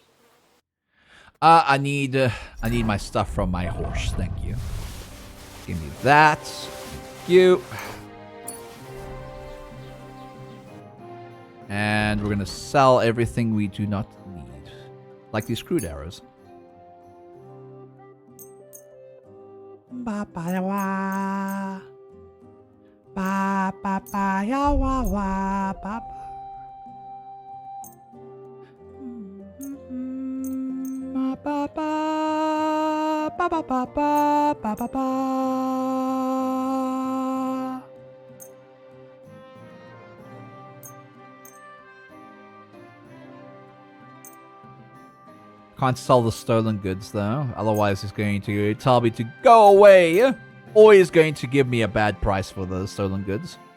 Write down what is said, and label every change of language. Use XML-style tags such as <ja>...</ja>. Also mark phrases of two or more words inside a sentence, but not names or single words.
<en>I need my stuff from my horse. Thank you. Give me that. Thank you. And we're gonna sell everything we do not need. Like these crude arrows. Ba ba ya wa. Ba ba ba ya wa wa ba ba. Ba ba ba ba ba ba ba ba ba. Can't sell the stolen goods though, otherwise he's going to tell me to go away, or he's going to give me a bad price for the stolen goods.</en>